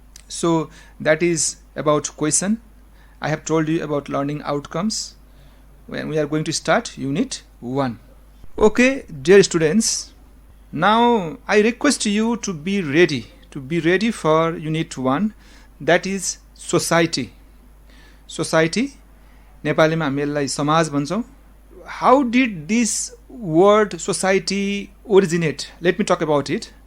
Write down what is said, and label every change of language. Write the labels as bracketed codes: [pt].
[en] So that is about question. I have told you about learning outcomes when we are going to start unit 1. Okay, dear students, now I request you to be ready for unit 1, that is society. [ne] Society नेपालीमा हामी यसलाई समाज भन्छौँ. [en] How did this word society originate? Let me talk about it.